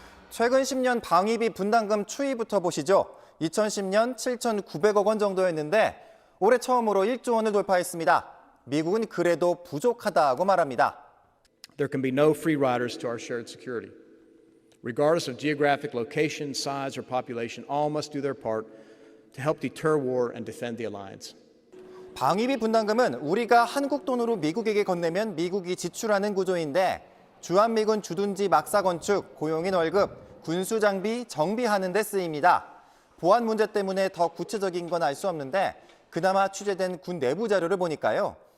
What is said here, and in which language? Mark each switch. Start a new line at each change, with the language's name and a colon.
Korean: 최근 10년 방위비 분담금 추이부터 보시죠. 2010년 7,900억 원 정도였는데 올해 처음으로 1조 원을 돌파했습니다. 미국은 그래도 부족하다고 말합니다.
English: There can be no free riders to our shared security. Regardless of geographic location, size, or population, all must do their part to help deter war and defend the alliance.
Korean: 방위비 분담금은 우리가 한국 돈으로 미국에게 건네면 미국이 지출하는 구조인데 주한미군 주둔지 막사 건축, 고용인 월급, 군수 장비 정비하는 데 쓰입니다. 보안 문제 때문에 더 구체적인 건 알 수 없는데 그나마 취재된 군 내부 자료를 보니까요.